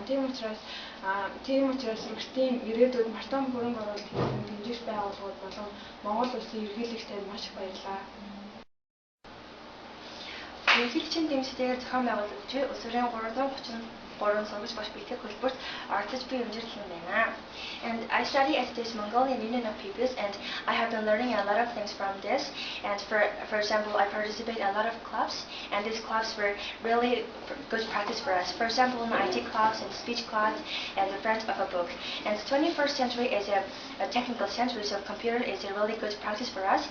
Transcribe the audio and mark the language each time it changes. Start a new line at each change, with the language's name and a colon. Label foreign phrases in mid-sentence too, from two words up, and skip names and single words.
Mongolian: Тийм учраас сурагчдын ирээдүйд мартан хөрөнгө оруулалт хийсэн дэмжигч байгууллагууд болон Монгол улсын ерөнхийлөгчд танд маш их баярлалаа. Ерөнхийлөгчийн дэмжлэгээр зохион байгуулагдж буй өсвөрийн 333 сургууль багш бэлтгэх хөтөлбөрт оролцож буй өнжирлэн байна.
English: And I study at this Mongolian Union of Peoples, and I have been learning a lot of things from this. And for example, I participate in a lot of clubs, and these clubs were really good practice for us. For example, in IT clubs and speech clubs, and the front of a book. And the 21st century is a technical century, so computer is a really good practice for us.